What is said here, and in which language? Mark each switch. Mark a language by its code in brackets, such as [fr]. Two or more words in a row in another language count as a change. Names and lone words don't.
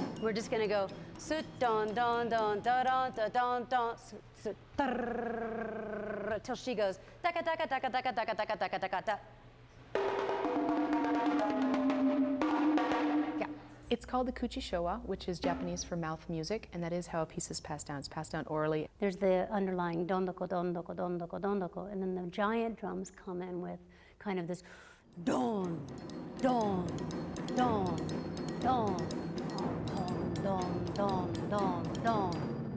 [en] we're just gonna go sut don don don da don da don don sut till she goes taka taka taka taka taka taka taka taka taka. It's called the kuchishowa, which is Japanese for mouth music, and that is how a piece is passed down. It's passed down orally. There's the underlying dondoko, dondoko, dondoko, dondoko, and then the giant drums come in with kind of this don, don, don, don, don, don, don, don, don.